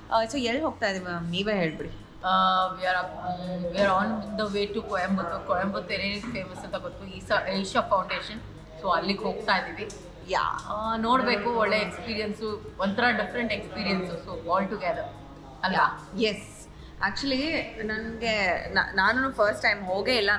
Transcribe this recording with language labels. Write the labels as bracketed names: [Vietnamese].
[Kannada] So ಎಲ್ಲಿ ಹೋಗ್ತಾ ಇದ್ದೀವಿ ಮ್ಯಾಮ್, ನೀವೇ ಹೇಳ್ಬಿಡಿ. [English] we are on the way to Coimbatore. Coimbatore is famous [Kannada] ಅಂತ ಗೊತ್ತು, ಈಶಾ ಫೌಂಡೇಶನ್. ಸೊ ಅಲ್ಲಿಗೆ ಹೋಗ್ತಾ ಇದ್ದೀವಿ. ನೋಡಬೇಕು, ಒಳ್ಳೆ ಎಕ್ಸ್ಪೀರಿಯನ್ಸು, ಒಂಥರ different experience. So all together ಅಲ್ಲ. ಎಸ್, ಆ್ಯಕ್ಚುಲಿ ನನಗೆ ನಾನು ಫಸ್ಟ್ ಟೈಮ್ ಹೋಗೇ ಇಲ್ಲ.